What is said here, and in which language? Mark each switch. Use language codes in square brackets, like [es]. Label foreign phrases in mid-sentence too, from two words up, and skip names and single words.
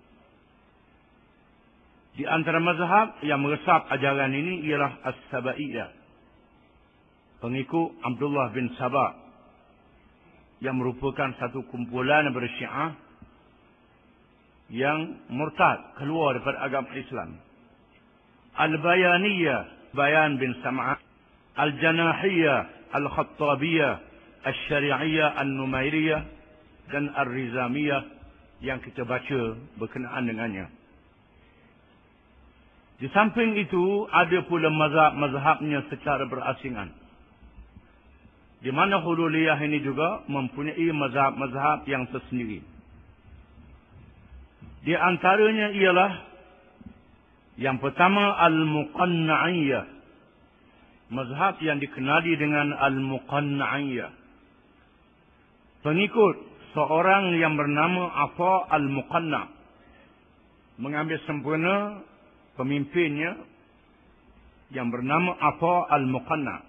[ms] Di antara mazhab yang meresap ajaran ini ialah As-Sabaiyah, pengikut Abdullah bin Sabah, yang merupakan satu kumpulan bersyiah yang murtad, keluar daripada agama Islam. Al-Bayaniyah, Bayan bin Sam'ah, Al-Janahiyah, Al-Khattabiyah, Al-Syari'iyah, Al-Numairiyah, dan Al-Rizamiyah yang kita baca berkenaan dengannya. Di samping itu, ada pula mazhab-mazhabnya secara berasingan, di mana hululiyah ini juga mempunyai mazhab-mazhab yang tersendiri. Di antaranya ialah yang pertama Al-Muqanna'iyah, mazhab yang dikenali dengan Al-Muqanna'iyah, pengikut seorang yang bernama Atha Al-Muqanna', mengambil sempurna pemimpinnya yang bernama Atha Al-Muqanna'.